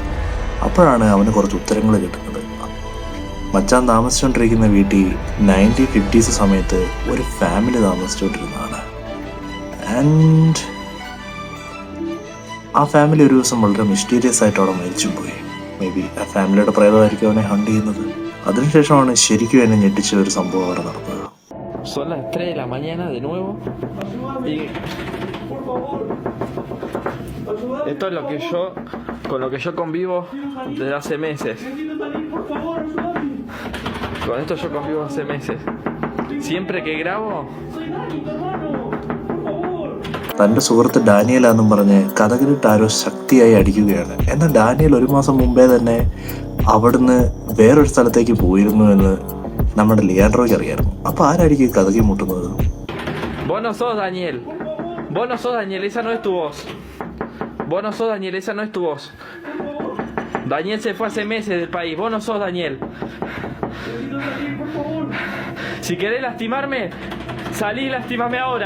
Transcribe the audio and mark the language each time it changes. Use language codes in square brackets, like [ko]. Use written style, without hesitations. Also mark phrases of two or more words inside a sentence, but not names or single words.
[ml] അപ്പോഴാണ് അവന് കുറച്ച് ഉത്തരങ്ങൾ കിട്ടുന്നത്. മച്ചാൻ താമസിച്ചുകൊണ്ടിരിക്കുന്ന വീട്ടിൽ 1950s സമയത്ത് ഒരു ഫാമിലി താമസിച്ചുകൊണ്ടിരുന്നതാണ്. ആൻഡ് ആ ഫാമിലി ഒരു ദിവസം വളരെ മിസ്റ്റീരിയസ് ആയിട്ട് അവിടെ മരിച്ചു പോയി. [en] may be [ml] ആ ഫാമിലിയുടെ പ്രേതമായിരിക്കും അവനെ ഹണ്ട് ചെയ്യുന്നത്. അതിനുശേഷമാണ് ശരിക്കും എന്നെ ഞെട്ടിച്ച ഒരു സംഭവം അവിടെ നടന്നത്. [es] Son las 3 de la mañana de nuevo y esto es lo que yo, con lo que yo convivo desde hace meses. Con esto yo convivo hace meses. Siempre que grabo [ml] തൻ്റെ സുഹൃത്ത് ഡാനിയലാന്നും പറഞ്ഞ് കഥകളിട്ട് ആരോ ശക്തിയായി അടിക്കുകയാണ്. എന്നാൽ ഡാനിയൽ ഒരു മാസം മുമ്പേ തന്നെ അവിടുന്ന് വേറൊരു സ്ഥലത്തേക്ക് പോയിരുന്നു എന്ന് നമ്മുടെ ലിയാൻഡ്രോയ്ക്ക് അറിയായിരുന്നു. അപ്പൊ ആരായിരിക്കും കഥകി മുട്ടുന്നത്? [es] Vos no sos Daniel. Vos no sos Daniel, esa no es tu voz. Vos no sos Daniel, esa no es tu voz. Daniel se fue hace meses del país. Vos no sos Daniel. Si querés lastimarme, salí y lastimame ahora.